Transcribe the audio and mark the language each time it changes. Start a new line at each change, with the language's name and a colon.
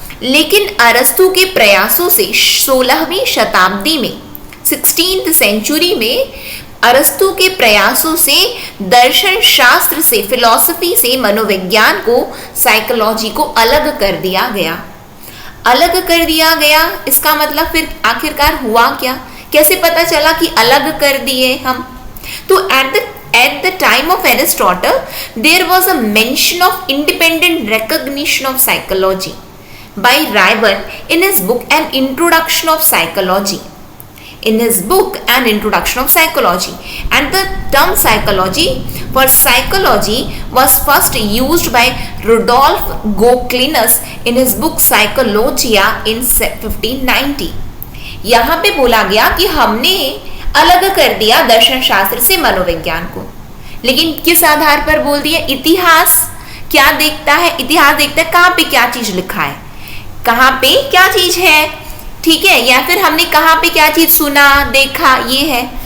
Hindi: लेकिन अरस्तु के प्रयासों से 16वीं शताब्दी में 16th सेंचुरी में अरस्तु के प्रयासों से दर्शन शास्त्र से, फिलॉसफी से मनोविज्ञान को, साइकोलॉजी को अलग कर दिया गया। अलग कर दिया गया, इसका मतलब फिर आखिरकार हुआ क्या, कैसे पता चला कि अलग कर दिए हम।
English: तो at the time of Aristotle there was a mention of independent recognition of psychology by Rayburn in his book An Introduction of Psychology. In his book An Introduction of Psychology, and the term psychology for psychology was first used by Rudolf Goclenius in his book Psychologia in 1590.
Hindi: यहाँ पे बोला गया कि हमने अलग कर दिया दर्शन शास्त्र से मनोविज्ञान को, लेकिन किस आधार पर बोल दिया, इतिहास क्या देखता है, इतिहास देखता है कहाँ पे क्या चीज लिखा है, कहाँ पे क्या चीज है, ठीक है, या फिर हमने कहाँ पे क्या चीज सुना देखा, ये है।